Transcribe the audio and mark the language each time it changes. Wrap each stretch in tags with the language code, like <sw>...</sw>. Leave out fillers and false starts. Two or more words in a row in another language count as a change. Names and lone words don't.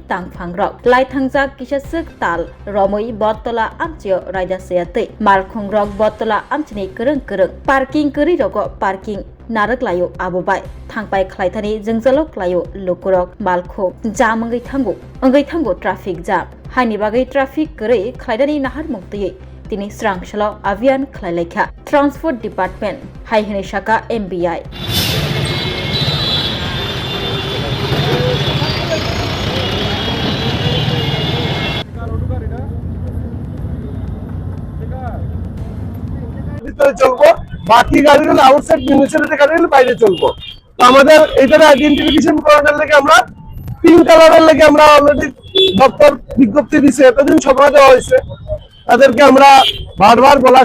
<trp>tangphangrok laithangjak kisasuk tal romoi Botala amchio raida sayatei mal khongrok Botala amchini kereng parking keri rogo parking narak layo abobai thangpai khlaithani jengjalok layo lokurok malkho jam angai thango</trp> <en>traffic jam</en> <trp>haini bagai traffic korei khlaidani nahar muktei tini srangshalo avian khlailekha Transport Department haihini shaka MBI</trp> <bn>চলবো বাকি গাড়িগুলো</bn> <en>outside municipality</en> <bn>গাড়িগুলো বাইরে চলবো তো আমাদের এটার আইডেন্টিফিকেশন করানোর লাগে আমরা</bn> <en>pink color</en> <bn>লাগে আমরা অলরেডি দপ্তর বিজ্ঞপ্তি দিছে এতদিন সময় দেওয়া হয়েছে তাদেরকে আমরা বারবার বলা</bn>